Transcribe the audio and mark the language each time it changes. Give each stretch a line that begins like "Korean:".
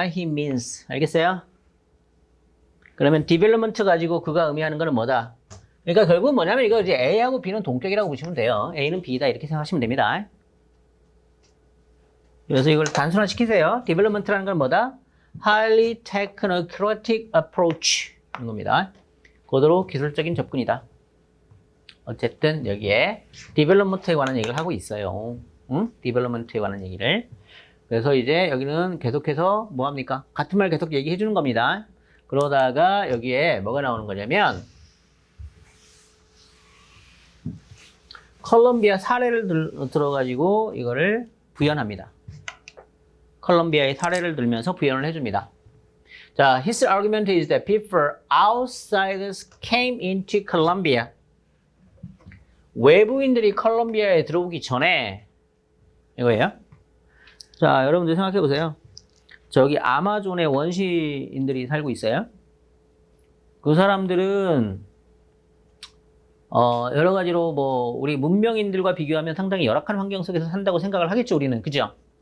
English: He means.
Korean: 알겠어요? 그러면 development 가지고 그가 의미하는 거는 뭐다? 그러니까 결국은 뭐냐면 이거 이제 A하고 B는 동격이라고 보시면 돼요. A는 B다 이렇게 생각하시면 됩니다. 그래서 이걸 단순화 시키세요. development라는 건 뭐다?
English: highly technocratic approach
Korean: 이런 겁니다. 고도로 기술적인 접근이다. 어쨌든 여기에 development에 관한 얘기를 하고 있어요. development에 관한 얘기를. 그래서 이제 여기는 계속해서 뭐 합니까? 같은 말 계속 얘기해 주는 겁니다. 그러다가 여기에 뭐가 나오는 거냐면 콜롬비아 사례를 들어가지고 이거를 부연합니다. 콜롬비아의 사례를 들면서 부연을 해줍니다.
English: 자, his argument is that before outsiders came into Colombia,
Korean: 외부인들이 콜롬비아에 들어오기 전에 이거예요. 자, 여러분들 생각해 보세요. 저기 아마존에 원시인들이 살고 있어요. 그 사람들은 여러 가지로 뭐 우리 문명인들과 비교하면 상당히 열악한 환경 속에서 산다고 생각을 하겠죠, 우리는. 그죠?